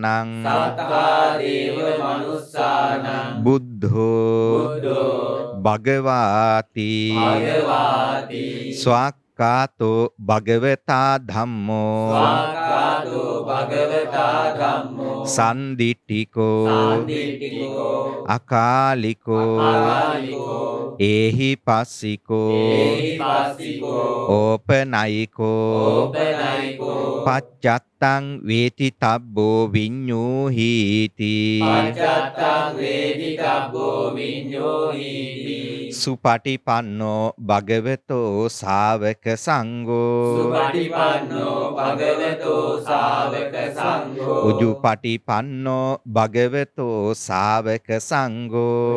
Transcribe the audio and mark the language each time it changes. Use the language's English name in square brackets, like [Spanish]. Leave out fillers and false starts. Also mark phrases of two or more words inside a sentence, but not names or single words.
[Pali] සත්තා දේව මනුස්සානං බුද්ධෝ බුද්ධෝ භගවාති භගවාති. ස්වාක්කාතෝ භගවතා ධම්මෝ ස්වාක්ඛාතෝ භගවතා ධම්මෝ සන්දිට්ඨිකෝ සම්දිට්ඨිකෝ අකාලිකෝ අකාලිකෝ ඒහි පස්සිකෝ ඒහිපස්සිකෝ ඕපනයිකෝ ඕපනයිකෝ පච්චත්තං වේති තබ්බෝ විඤ්ඤූහීති පච්චත්තං වේදිතබ්බෝ විඤ්ඤෝහීති. සුපටිපන්නෝ භගවතෝ ශාවක සංඝෝ සුපටිපන්නෝ භගවතෝ ශාවක සංඝෝ උජුපටිපන්නෝ භගවතෝ ශාවක සංඝෝ